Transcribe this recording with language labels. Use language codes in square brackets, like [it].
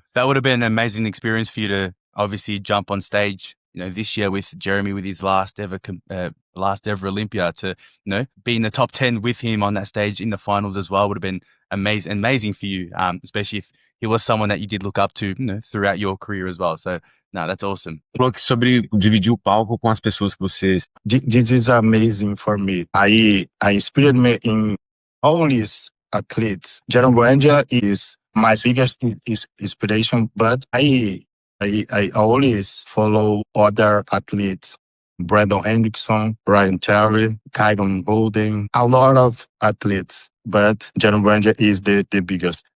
[en] That would have been an amazing experience for you to obviously jump on stage, you know, this year with Jeremy, with his last ever Olympia, to, you know, be in the top 10 with him on that stage in the finals as well would have been amazing for you, especially if he was someone that you did look up to, you know, throughout your career as well. So, no, that's awesome. [pt] Falou que sobre dividir o palco com as pessoas que você... [en] This is amazing for me. I inspired me in all these athletes. Jaron Buendia is my biggest inspiration, but I always follow other athletes. Brandon Hendrickson, Brian Terry, Kyron Golden, a lot of athletes, but Jaron Buendia is the biggest.